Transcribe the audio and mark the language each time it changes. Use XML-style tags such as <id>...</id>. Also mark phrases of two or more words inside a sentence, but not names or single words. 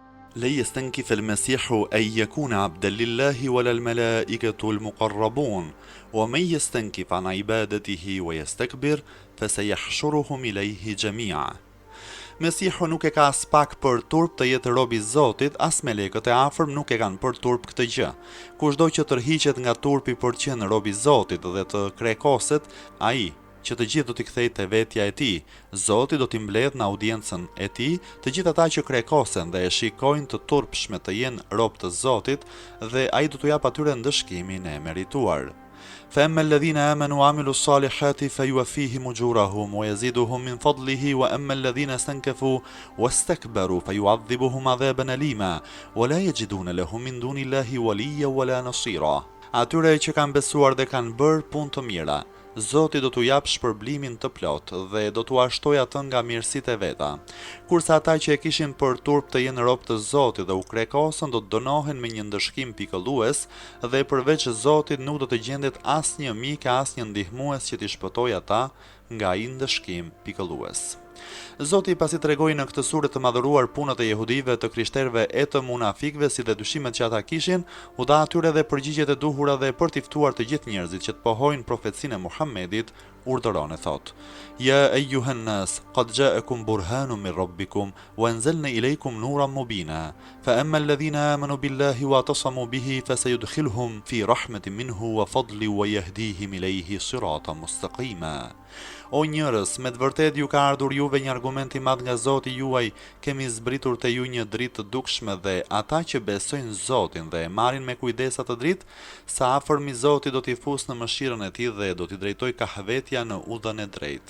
<ar>لن يستنكف المسيح أن يكون عبدا لله ولا الملائكة المقربون ومن يستنكف عن عبادته ويستكبر فسيحشرهم إليه جميعا.</ar> <sq>Mesihu nuk e ka as pak për turp të jetë rob i Zotit, as melekët e afërm nuk e kanë për turp këtë gjë. Kushdo që tërhiqet nga turpi për të qenë rob i Zotit dhe të krekoset, ai që të gjithë do t'i kthejë te vetja e tij, Zoti do t'i mbledh në audiencën e tij të gjithë ata që krekosen dhe e shikojnë të turpshme të jenë rob të Zotit, dhe ai do t'u jap atyre ndëshkimin e merituar.</sq> <ar>فأما الذين آمنوا وعملوا الصالحات فيوفيهم أجورهم ويزيدهم من فضله وأما الذين استنكفوا واستكبروا فيعذبهم عذابا أليما ولا يجدون لهم من دون الله وليا ولا نصيرا.</ar> <sq>Atyre që kanë besuar dhe kanë bërë punë të mira, Zoti do t'u jap shpërblimin të plot dhe do t'u ashtojë atë nga mirësitë e veta. Kurse ata që e kishin për turp të jenë rob të Zotit dhe u krekosën do të dënohen me një ndëshkim pikëllues, dhe përveç Zotit nuk do të gjendet asnjë mik, asnjë ndihmues që t'i shpëtojë ata nga ai ndëshkim pikëllues. Zoti pasi tregoi në këtë sure të madhëruar punët e jehudive, të krishterëve e të munafikëve, si dhe dyshimet që ata kishin, u dha atyre dhe përgjigjet e duhura dhe për t'i ftuar të gjithë njerëzit që të pohojnë profecinë e Muhamedit, urdhëron e thot:</sq> <ar>يا أيها الناس قد جاءكم برهان من ربكم وأنزلنا إليكم نورا مبينا. فأما الذين آمنوا بالله واعتصموا به فسيدخلهم في رحمة منه وفضل ويهديهم إليه صراطا مستقيما.</ar> <sq>O njerëz, me të vërtetë ju ka ardhur juve një argument i madh nga Zoti juaj, kemi zbritur te ju një dritë të dukshme, dhe ata që besojnë Zotin dhe e marrin me kujdes atë dritë, sa afërmi Zotit do t'i fusë në mëshirën e tij dhe do t'i drejtojë kahvetja në udhën e drejtë.</sq>